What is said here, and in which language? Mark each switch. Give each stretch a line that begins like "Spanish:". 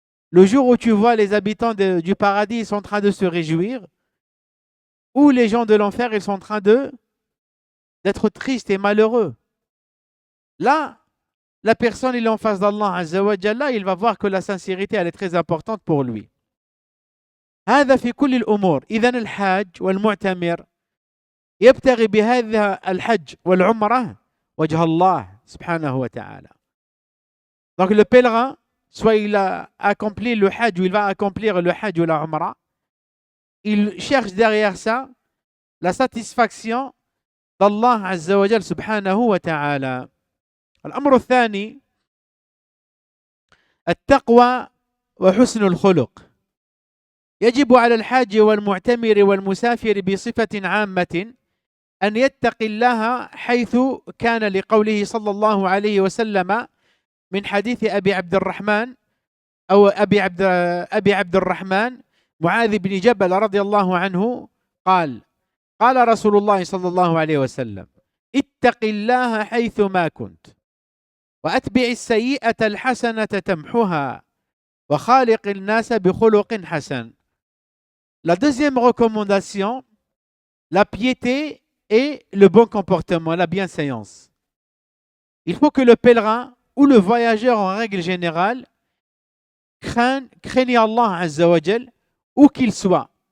French: Le jour où tu vois les habitants du paradis, ils sont en train de se réjouir, ou les gens de l'enfer, ils sont en train d'être tristes et malheureux. Là, la personne, il est en face d'Allah Azza wa Jalla, il va voir que la sincérité, elle est très importante pour lui.
Arabic: هذا في كل الأمور. إذن الحاج والمعتمر يبتغي بهذا الحج والعمرة وجه الله سبحانه وتعالى.
French: Donc le pèlerin, soit il a accompli le hajj ou il va accomplir le hajj ou la umrah, il cherche derrière ça la satisfaction d'Allah Azza wa Jal subhanahu wa ta'ala.
Arabic: الأمر الثاني التقوى وحسن الخلق. يجب على الحاج والمعتمر والمسافر بصفة عامة أن يتقي الله حيث كان لقوله صلى الله عليه وسلم من حديث أبي عبد الرحمن أو أبي عبد الرحمن معاذ بن جبل رضي الله عنه قال رسول الله صلى الله عليه وسلم اتق الله حيث ما كنت وأتبع السيئة الحسنة تمحها وخالق الناس بخلق حسن.
French: La deuxième recommandation, la piété et le bon comportement, la bienséance. Il faut que le pèlerin ou le voyageur en règle générale craigne Allah Azza wa Jal où qu'il soit.